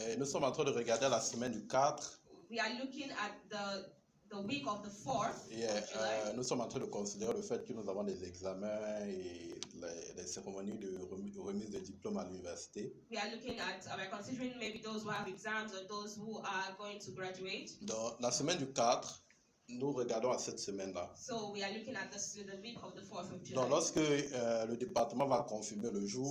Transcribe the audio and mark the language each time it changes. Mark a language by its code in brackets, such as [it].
[fr] Et nous sommes en train de regarder la semaine du 4. [en] We are looking at the week of the 4th [fr] Et [en] of July. [fr] nous sommes en train de considérer le fait que nous avons des examens et les cérémonies de remise de diplômes à l'université. [en] We're considering maybe those who have exams or those who are going to graduate. [fr] Dans la semaine du 4, nous regardons à cette semaine-là. [en] So we are looking at the week of the 4th of July. [fr] Donc, lorsque le département va confirmer le jour,